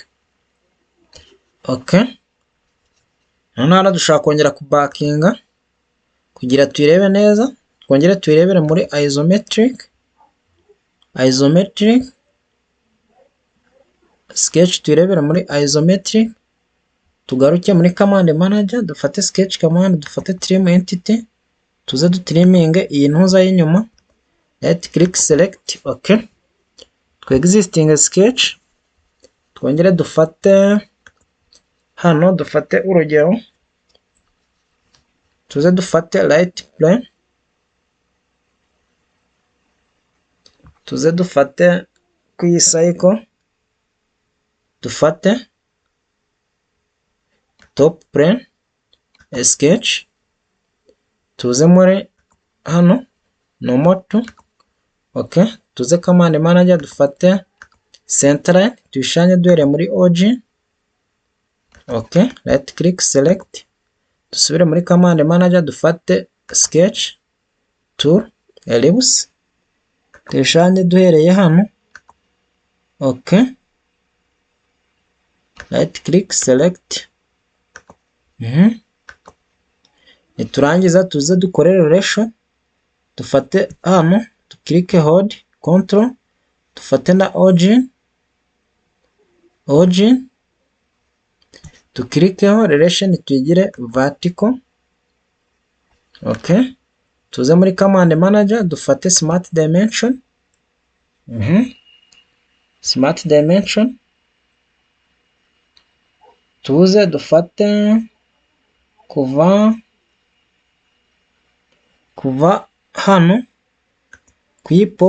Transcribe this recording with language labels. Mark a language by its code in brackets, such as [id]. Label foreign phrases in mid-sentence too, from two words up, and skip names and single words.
[rw] Okay, noneho dushaka kongera kubakinga kugira tuyirebe neza, twongere tuyirebere muri [en] isometric sketch [rw] tuyirebere muri isometric. Tugaruke muri [en] command manager [rw] dufate [en] sketch command [rw] dufate [en] trim entity [rw] tuze dutriminge iyi ntuza y'inyuma [en] right click select. [rw] Okay, twexisting sketch twongere dufate hano dufate urugero tuze dufate [en] right plane [rw] tuze dufate ku iyi cycle dufate [en] top plane sketch [rw] tuze muri hano [en] normal to. [rw] Okay, tuze [en] command manager [rw] dufate [en] center line [rw] tuyishanye duhere muri origin. Okay, [en] right click select [rw] dusubire muri [en] command manager [rw] dufate [en] sketch tool ellipse [rw] tuyishanye duhereye hano. [en] Okay, right click select. [rw] Niturangiza tuze dukore relation dufate hano [en] click hold control [rw] dufate na origin tukirikeho relation tuyigire vertical. Okay, tuze muri [en] command manager [rw] dufate [en] smart dimension. Smart dimension [rw] tuze dufate kuva hano ku point